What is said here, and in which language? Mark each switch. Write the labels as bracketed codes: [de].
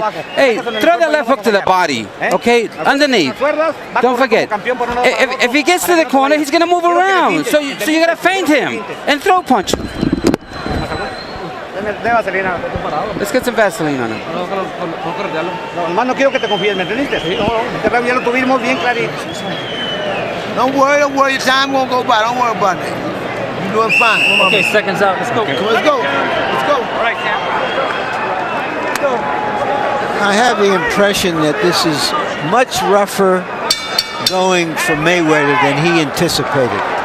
[en] Hey, throw that left hook to the body, okay? Underneath. Don't forget. If he gets to the corner, he's going to move around. So you got to feint him and throw punch. Let's get some Vaseline on him. [es] No quiero que te confíes, ¿me entendiste? Ya lo tuvimos bien clarito. [en] Don't worry, time won't go by. Don't worry about it. You're doing fine. Okay, seconds out. Let's go. Let's go. Let's go. All right, Cam. Let's go. I have the impression that this is much rougher going for Mayweather than he anticipated.